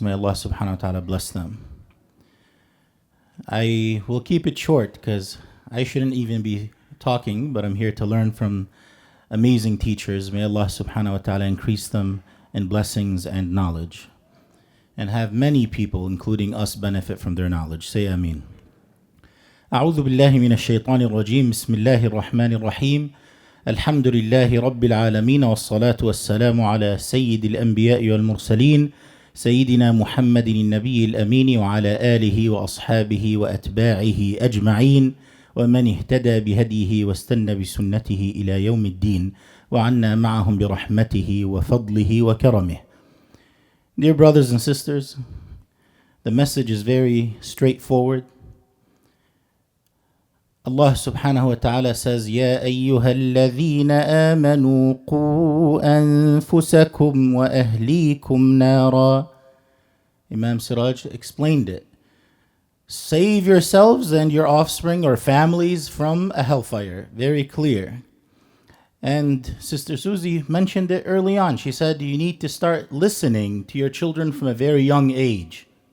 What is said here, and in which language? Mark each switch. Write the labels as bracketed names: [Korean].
[English] May Allah subhanahu wa ta'ala bless them. I will keep it short because I shouldn't even be talking, but I'm here to learn from amazing teachers. May Allah subhanahu wa ta'ala increase them in blessings and knowledge, and have many people, including us, benefit from their knowledge. Say Ameen. [Arabic] أعوذ بالله من الشيطان الرجيم بسم الله الرحمن الرحيم الحمد لله رب العالمين والصلاة والسلام على سيد الأنبياء والمرسلين سيدنا محمد النبي الأمين وعلى آله وأصحابه وأتباعه أجمعين ومن اهتدى بهديه واستنى بسنته إلى يوم الدين وعنا معهم برحمته وفضله وكرمه. [English] Dear brothers and sisters, the message is very straightforward. Allah subhanahu wa ta'ala says, [Arabic] يَا أَيُّهَا الَّذِينَ آمَنُوا قُوا أَنفُسَكُمْ وَأَهْلِيكُمْ نَارًا. [English] Imam Siraj explained it. Save yourselves and your offspring or families from a hellfire. Very clear. And Sister Suzi mentioned it early on. She said you need to start listening to your children from a very young age.